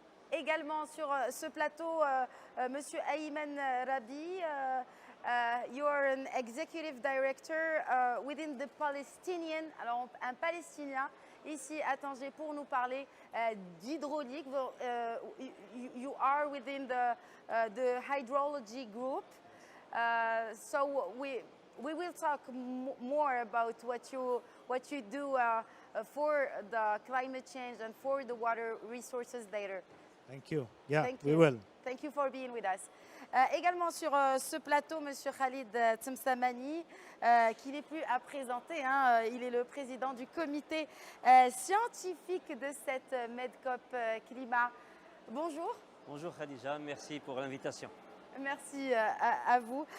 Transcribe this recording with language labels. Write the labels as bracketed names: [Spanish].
[French] Également sur ce plateau, Monsieur Ayman Rabi. [English] You are an executive director within the Palestinian, [French] alors un Palestinien ici à Tanger pour nous parler d'hydraulique. [English] You are within the hydrology group, so we will talk more about what you do for the climate change and for the water resources later. Thank you. Yeah, Thank we you. will. Thank you for being with us. [French] Également sur ce plateau, Monsieur Khalid Temsamani, qui n'est plus à présenter. Il est le président du comité scientifique de cette Medcop Climat. Bonjour. Bonjour Khadija, merci pour l'invitation. Merci à vous.